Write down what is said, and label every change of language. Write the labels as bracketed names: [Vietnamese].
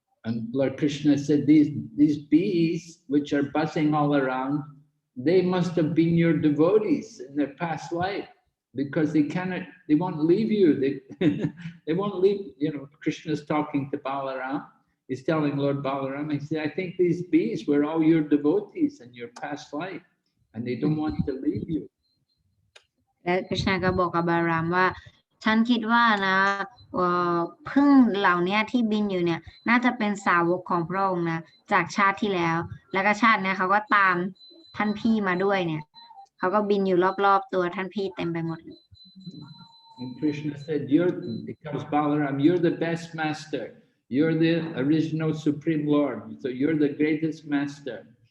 [English] And Lord Krishna said, these bees which are buzzing all around, they must have been your devotees in their past life because they won't leave you. They won't leave, Krishna's talking to Balaram. He's telling Lord Balaram, he said, I think these bees were all your devotees in your past life and they don't want to leave you. [Thai] และคริชนาก็บอกกับบาลามว่าฉันคิดว่านะผึ้งเหล่านี้ที่บินอยู่เนี่ยน่าจะเป็นสาวกของพระองค์นะจากชาติที่แล้วแล้วก็ชาตินี้เขาก็ตามท่านพี่มาด้วยเนี่ยเขาก็บินอยู่รอบๆตัวท่านพี่เต็มไปหมด [English] And Krishna said, he tells Balaram, you're the best master. You're the original Supreme Lord. So you're the greatest master.